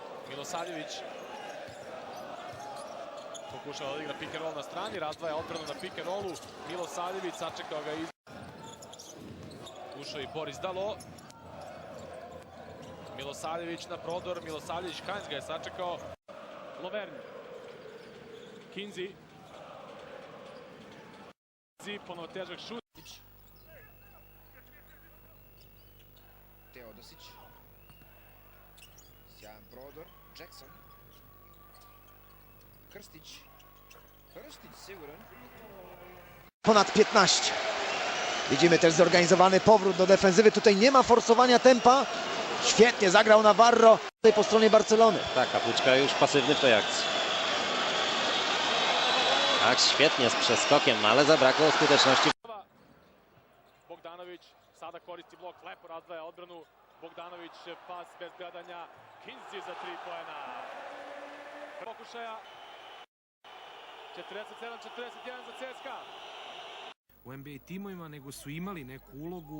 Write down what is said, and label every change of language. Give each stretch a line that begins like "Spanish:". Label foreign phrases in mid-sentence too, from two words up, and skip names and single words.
Serbian: Milosavljević pokušava da igra
English: pick and roll
Serbian: na strani, razdvaja odbranu na
English: pick and rollu.
Serbian: Milosavljević sačekao ga iz... Ušao i Boris Dalo. Milosavljević na prodor, Milosavljević, Heinz ga je sačekao. Lovern. Kinzi. Ponovo težak šut. Teodosić. Sjajan prodor. Jackson. Krstić. Krstić siguran. Ponad 15.
Polish: Widzimy też zorganizowany powrót do defensywy. Tutaj nie ma forsowania tempa. Świetnie zagrał Navarro tutaj po stronie Barcelony. Tak, Kapuczka już pasywny w tej akcji. Tak, świetnie z przeskokiem, ale zabrakło skuteczności.
Serbian: Bogdanović sada koristi blok, lepo razdvaja odbranu. Bogdanović pas bez gledanja. Kinzi za 3 poena. Pokušaja. 47-41 za CSKA. U NBA timovima, nego su imali neku ulogu.